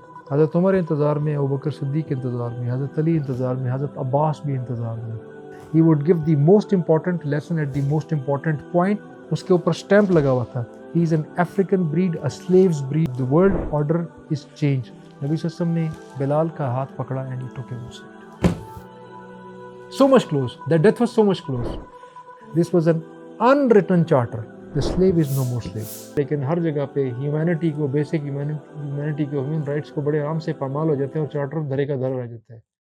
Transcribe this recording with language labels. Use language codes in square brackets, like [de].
[ur] حضرت عمر انتظار میں, ابو بکر صدیق انتظار میں, حضرت علی انتظار میں, حضرت عباس بھی انتظار میں. [en] He would give the most important lesson at the most important point. [ur] اس کے اوپر stamp لگا ہوا تھا. [en] He is an African breed, a slave's breed. The world order is changed. [ur] نبی صلی اللہ علیہ وسلم نے بلال کا ہاتھ پکڑا [en] and he took him aside. So much close. That death was so much close. This was an unwritten charter. The slave is no more slave. [ur] لیکن ہر جگہ پہ ہیومینٹی کو, بیسک ہیومینٹی کو, ہیومن رائٹس کو بڑے آرام سے پامال ہو جاتے ہیں اور چارٹر دھرے کا دھر رہ جاتا ہے.